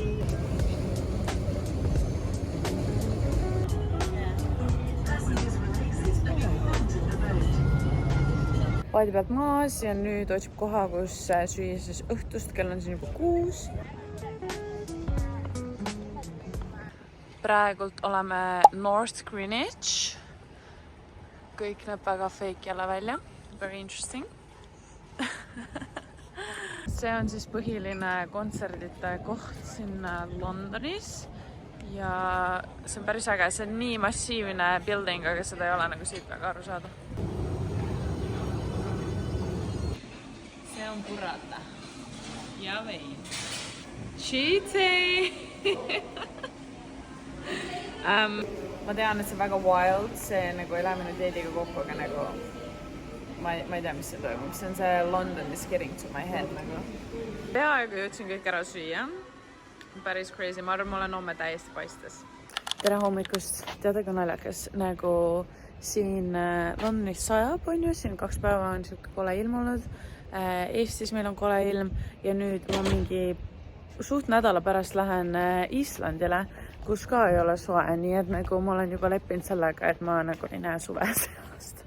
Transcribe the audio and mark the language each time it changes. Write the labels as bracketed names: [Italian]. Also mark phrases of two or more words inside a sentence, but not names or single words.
[Estonian] Paadi pealt maas ja nüüd otsib koha, kus süüa siis õhtust, kell on siin juba 6. Praegult oleme North Greenwich. Kõik näeb väga fake jälle välja. [English] Very interesting. [Estonian] See on siis põhiline kontserdite koht siin Londonis. Ja see on päris äge. See on nii massiivne building, aga seda ei ole nagu siit väga aru saada. See on purrata. Ja vein. Cheaty! Ma tean, et see on väga wild, see nagu ei lähe minu date'iga kokku, aga nagu ma ei tea, mis see toimub. See on see [English] London is getting to my head [Estonian] nagu. Peaaegu jõudsin kõik ära süüa. Päris crazy, ma arvan, ma olen homme täiesti paistes. Tere hommikust, teada kui naljakas, nagu siin Londonis sajab, on ju, siin 2 päeva on siuke kole ilm olnud. Eestis meil on kole ilm ja nüüd ma mingi suht nädala pärast lähen Islandile, kus ka ei ole soe, nii et nagu ma olen juba leppinud sellega, et ma nagu ei näe suve sellest.